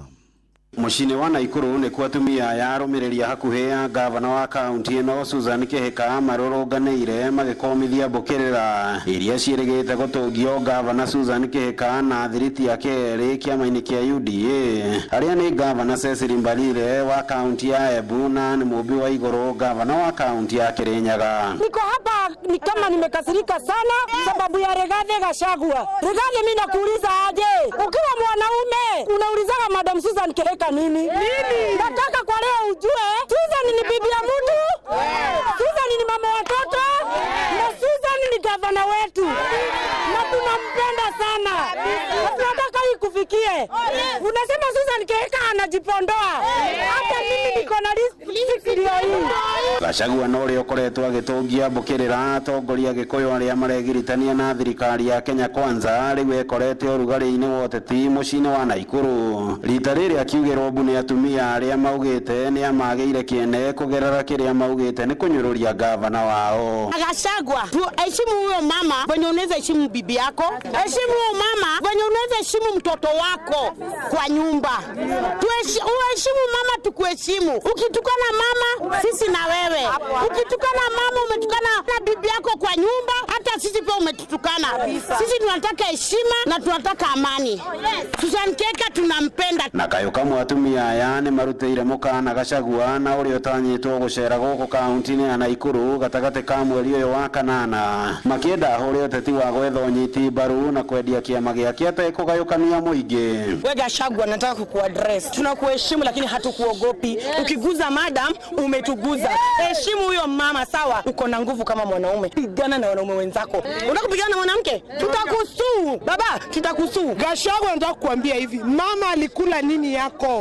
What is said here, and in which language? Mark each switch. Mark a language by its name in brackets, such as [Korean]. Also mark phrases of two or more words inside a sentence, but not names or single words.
[Kikuyu] Mũciĩ wa Naikuru nĩ kuo atumia yarũmĩrĩria hakuhĩ ya gavana wa kaunti ĩno Susan Kihika marũrũnganĩire magĩkomithia mbũkĩrĩra iria ciĩrĩgĩte gũtũngio gavana Susan Kihika na thiriti yake erĩ kĩama-inĩ kĩa UDA arĩa nĩ gavana Cecily Mbarire wa kaunti ya Embu na nĩ mũmbi wa igũrũ gavana wa kaunti ya Kirinyaga. [Swahili] Niko hapa ni kama nimekasirika sana sababu ya Rigathi Gachagua. Rigathi, mimi nakuuliza aje, ukiwa mwanaume unaulizaga Madam Susan Kihika nini? Nataka kwa leo ujue Susan ni bibi ya mtu, Susan ni mama watoto, na Susan ni gavana wetu na tunampenda sana. Tunataka hii kufikie. Unasema Susan Kihika anajipondoa, hata mimi niko na list hii. [Kikuyu] Gachagua no rĩo koretwo agĩtũngia mbũkĩrĩra atongoria Gĩkũyũ arĩa maregiritania na thirikari ya Kenya Kwanza rĩu ekorete ũrugarĩ-inĩ wa ũteti mũciĩ-inĩ wa Naikuru. Rita rĩrĩ akiugĩrwo mbu nĩ atumia arĩa maugĩte nĩ amagĩire kĩene kũgerera kĩrĩa maugĩte nĩ kũnyũrũria gavana wao. [Swahili] Gachagua, heshimu huyo mama venye unaweza heshimu bibi yako, heshimu huyo mama venye unaweza heshimu mtoto wako kwa nyumba. Uheshimu mama, tukuheshimu. Ukitukana mama, sisi na wewe. Ukitukana mama, umetukana na bibi yako kwa nyumba, hata sisi pia umetutukana. Sisi tunataka heshima na tunataka amani. Susan Kihika tunampenda. [Kikuyu] Na kayo kamwe atumia aya nĩ marutĩire mũkana Gachagua na ũrĩa ũtanyĩtwo gũcera gũkũ kaunti-inĩ ya Naikuru gatagatĩ ka mweri ũyũ wa kanana makĩenda ũrĩa ũteti wa gwetha ũnyiti mbaru na kwendia kĩama gĩake atekũgayũkania mũingĩ. [Swahili] We Gachagua, nataka kukuaddress. Tunakuheshimu lakini hatukuogopi. Ukiguza madam, umetuguza. Heshimu huyo mama, sawa? Uko na nguvu kama mwanaume. Pigana na wanaume wenzako. Unakupigana na mwanamke? Tutakusuu. Baba, tutakusuu. Gachagua, nataka kukuambia hivi, mama alikula nini yako?